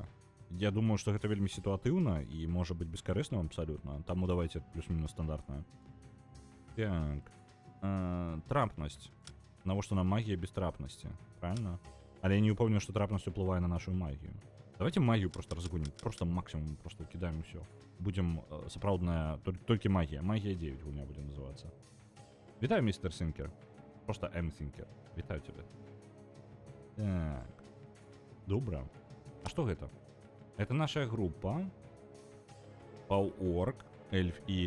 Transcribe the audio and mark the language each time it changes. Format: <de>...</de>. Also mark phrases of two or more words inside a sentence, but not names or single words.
<be>Я думаю, што гэта вельмі сітуатыўна і можа быць бескарысным абсалютна. Таму давайте плюс-мінус стандартная. Так. Трапнасць. Навошта нам магія без трапнасці?</be> <ru>Правильно?</ru> <be>Але я не ўпэўнены, што трапнасць уплывае на нашу магію.</be> <ru>Давайте магію просто разгоним. Просто максимум просто кидаем и все.</ru> <be>Будем сапраўдная толькі магія. Магія 9 гульня будзе называцца. Вітаю, мистер Синкер. Просто М-Синкер. Вітаю тебя. Так. Добра. А што гэта?</be> <ru>Это наша группа. Паўорк, эльф і...</ru>